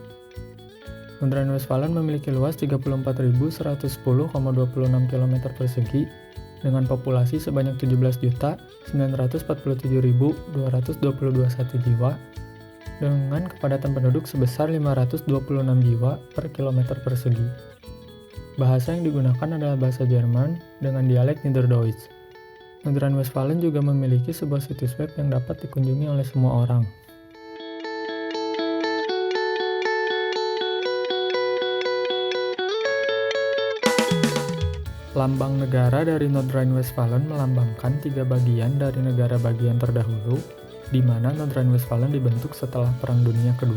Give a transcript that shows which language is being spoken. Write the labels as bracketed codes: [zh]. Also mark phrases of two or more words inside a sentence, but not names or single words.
[id] Nordrhein-Westfalen memiliki luas 34.110,26 km persegi dengan populasi sebanyak 17.947.221 jiwa dengan kepadatan penduduk sebesar 526 jiwa per kilometer persegi. Bahasa yang digunakan adalah bahasa Jerman dengan dialek Niederdeutsch. Nordrhein-Westfalen juga memiliki sebuah situs web yang dapat dikunjungi oleh semua orang. Lambang negara dari Nordrhein-Westfalen melambangkan 3 bagian dari negara bagian terdahulu, di mana Nordrhein-Westfalen dibentuk setelah Perang Dunia Kedua.